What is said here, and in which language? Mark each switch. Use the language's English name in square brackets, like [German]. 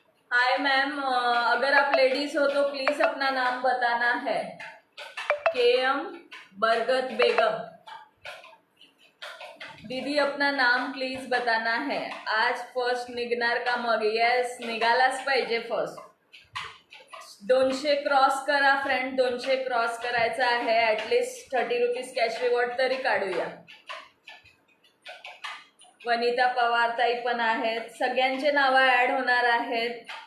[Hindi] Hi ma'am, अगर आप ladies हो तो प्लीज अपना नाम बताना है. KM बरगत बेगम. दीदी अपना नाम प्लीज बताना है. [Marathi] आज फर्स्ट निघणार का मग? येस निघालाच पाहिजे फर्स्ट. 200 क्रॉस करा फ्रेंड. 200 क्रॉस करायचा आहे. ॲटलिस्ट 30 रुपीज कॅश रिवॉर्ड तरी काढूया. वनिता पवार ताई पण आहेत. सगळ्यांचे नावं ऍड होणार आहेत.